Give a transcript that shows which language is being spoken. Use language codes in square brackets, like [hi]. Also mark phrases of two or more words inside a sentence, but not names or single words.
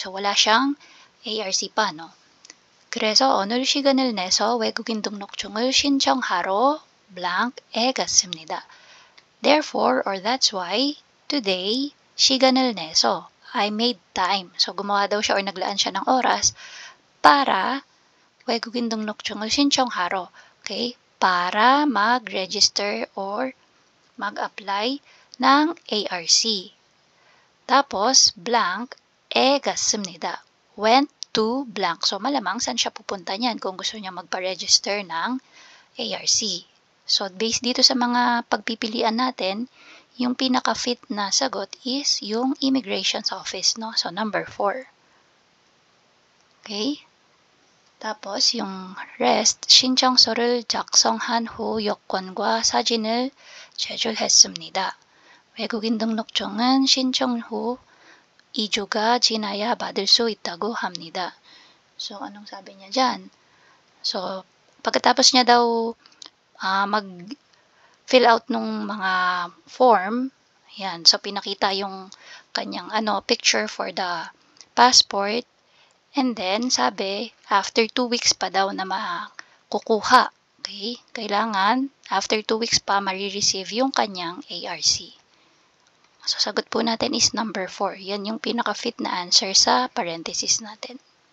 [tl] So, wala siyang ARC pa, no? [ko] 그래서 어느 시간을 내서 외국인 등록증을 신청하러 blank에 갔습니다. [en] Therefore, or that's why, today, [ko] 시간을 내서, [en] I made time. So, [tl] gumawa daw siya or naglaan siya ng oras para [ko] 외국인 등록증을 신청하러, [tl] okay? Para mag-register or mag-apply ng ARC. Tapos, [ko] blank, 갔습니다. [en] Went to blank. So, [tl] malamang saan siya pupunta niyan kung gusto niya magpa-register ng ARC. So, based dito sa mga pagpipilian natin, yung pinaka-fit na sagot is yung Immigration's Office, no? [en] So, number 4. Okay? [tl] tapos, yung rest, [ko] 신청서를 작성한 후 여권과 사진을 제출했습니다. 외국인 등록증은 신청 후 2주가 지나야 받을 수 있다고 합니다. [tl] So, anong sabi niya dyan? So, pagkatapos niya daw mag-fill out nung mga form, yan, so pinakita yung kanyang picture [en] for the passport. And then, [tl] sabi, [en] after 2 weeks [tl] pa daw na makukuha. Okay? Kailangan, [en] after 2 weeks [tl] pa, marireceive yung kanyang ARC. So, sagot po natin is number 4. Yan yung pinaka-fit na answer sa parenthesis natin.